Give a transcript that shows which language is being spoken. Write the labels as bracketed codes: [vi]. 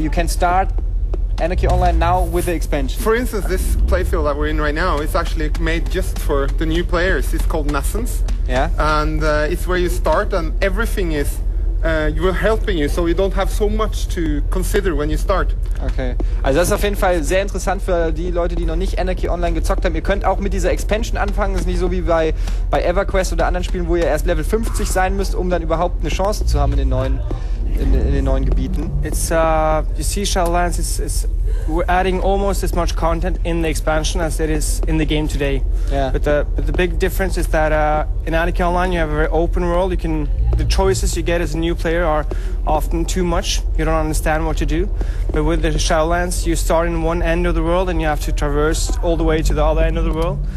[en] You can start Anarchy Online now with the expansion. For instance, this playfield that we're in right now is actually made just for the new players. It's called Nassens. And it's where you start, and everything is you are helping you, so you don't have so much to consider when you start. Okay. [de] Also das ist auf jeden Fall sehr interessant für die Leute, die noch nicht Anarchy Online gezockt haben. Ihr könnt auch mit dieser Expansion anfangen. Das ist nicht so wie bei EverQuest oder anderen Spielen, wo ihr erst Level 50 sein müsst, um dann überhaupt eine Chance zu haben in den neuen Gebieten. [en] It's you see, Shadowlands we're adding almost as much content in the expansion as it is in the game today. But the big difference is that in Anarchy Online you have a very open world. The choices you get as a new player are often too much. You don't understand what to do. But with the Shadowlands, you start in one end of the world and you have to traverse all the way to the other end of the world.